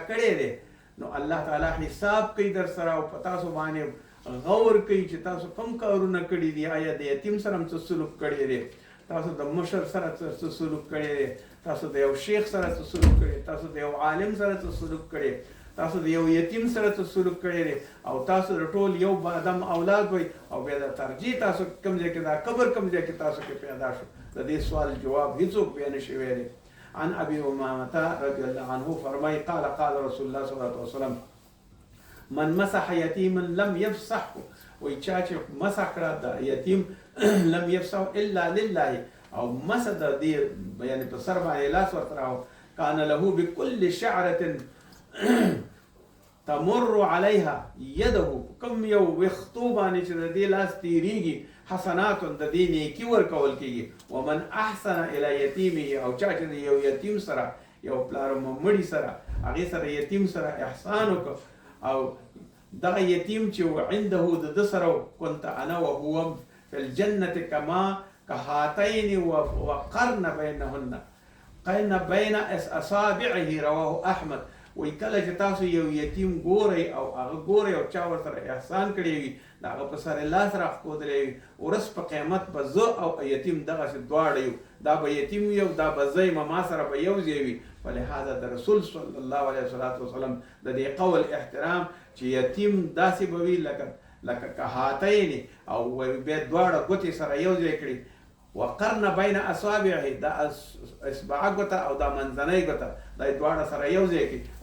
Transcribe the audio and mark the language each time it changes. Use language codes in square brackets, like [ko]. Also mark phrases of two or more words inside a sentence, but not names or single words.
[ps] کړی دی، نو الله تعالی حساب کوي در سره، او په تاسو باندې غور کوي چې تاسو کوم کارونه کړي دي، آیا د یتیم سره هم څه سلوک کړی دی، تاسو د مشر سره څه سلوک کړی دی، تاسو د یو شیخ سره څه سلوک کړی، تاسو د یو عالم سره څه سلوک کړی، تاسو د یو یتیم سره څه سلوک کړی دی، او تاسو د ټول یو آدم اولاد وئ، او بیا د ترجیح تاسو کوم ځای کې، دا قبر کوم ځای کې تاسو کې پیدا شو، د دې سوال جواب هیڅوک بیا نشي ویلی. [ar] عن ابي امامه رضي الله عنه فرمای قال رسول الله صلى الله عليه وسلم من مسح يتيما لم يفسحه، [ps] وی چا چې مسح کړه د یتیم [ar] لم يفسحه الا لله، [ps] او مسح د دې یعنی په سر باندې لاس ورته راو، [ar] کان له بكل شعره تمر عليها يده، [ps] کوم یو وختو باندې چې د دې لاس تیریږي، حسنات د دې نیکي ورکول کېږي. [ar] ومن احسن الى یتیمه، [ps] او چا چې د یو یتیم سره، یو پلار مړي سره، هغې سره یتیم سره احسان وکړه، او دغه یتیم چې عنده د سره، [ar] كنت انا وهو في الجنة كما كهاتين وقرن بينهن، قرن بين اصابعه، رواه احمد. [ps] وی کله چې تاسو یو یتیم ګورئ، او هغه ګورئ او چا ورسره احسان کړی وي، د هغه په سر لاس راښکودلی وي، ورځ په قیامت به زه او یتیم دغسې دواړه یو، دا به یتیم وي او دا به زه یم، ما سره به یو ځای وي. فلهذا د رسول [ar] صلی الله علیه وسلم [ps] د دې قول احترام چې یتیم داسې به وي لکه کهاتین، او بیا دواړه ګوتې سره یو ځای کړي، [ar] وقرن بین اصابعه، [ps] دا اصبع ګوته او دا منځنۍ ګوته، دا دواړه سره یو ځای کړي.